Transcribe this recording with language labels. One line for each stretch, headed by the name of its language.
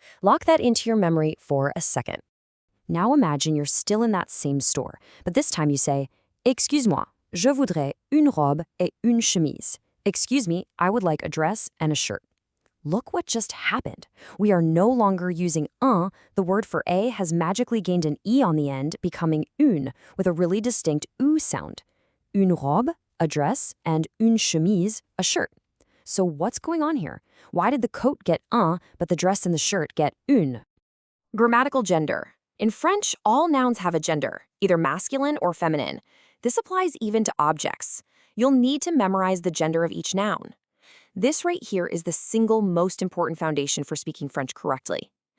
English: Lock that into your memory for a second. Now imagine you're still in that same store, but this time you say,
French: Excuse-moi, je voudrais une robe et une chemise.
English: Excuse me, I would like a dress and a shirt. Look what just happened. We are no longer using un. The word for a has magically gained an e on the end, becoming une, with a really distinct u sound.
French: Une robe,
English: a dress, and
French: une chemise,
English: a shirt. So what's going on here? Why did the coat get un, but the dress and the shirt get une? Grammatical gender. In French, all nouns have a gender, either masculine or feminine. This applies even to objects. You'll need to memorize the gender of each noun. This right here is the single most important foundation for speaking French correctly.